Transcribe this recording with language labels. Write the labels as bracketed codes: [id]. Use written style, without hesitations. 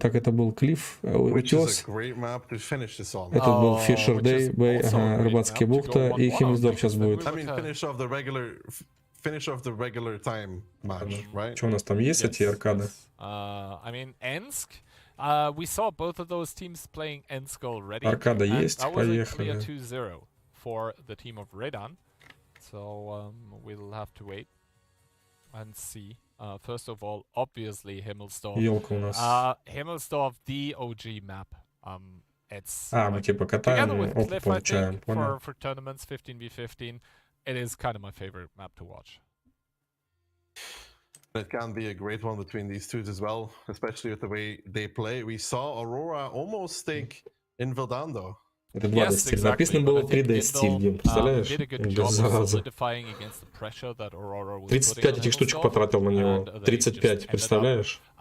[ru] Так, это был Клифф, Утес. Это был Фишер Дэй, Бэй, Рыбацкие бухта, и Химмельсдорф сейчас будет. Что у нас там есть, эти Аркады? [en] I mean, Ensk. We saw both of those teams playing Ensk already. [ru] Аркада есть, поехали. [en] 2-0 for the team of Radon. So we'll have to wait and see. First of all, obviously Himmelsdorf. [ru] Елка у нас. [en] Himmelsdorf, the OG map. It's [ru] мы типа катаем, опыт получаем. [en] For tournaments 15v15, it is kind of my favorite map to watch. It can be a great one between these two as well, especially with the way they play. We saw Aurora almost take Invil down though. [ru] Это 2D стиль. Написано было 3D стиль, представляешь? 35 этих штучек потратил на него. 35, представляешь?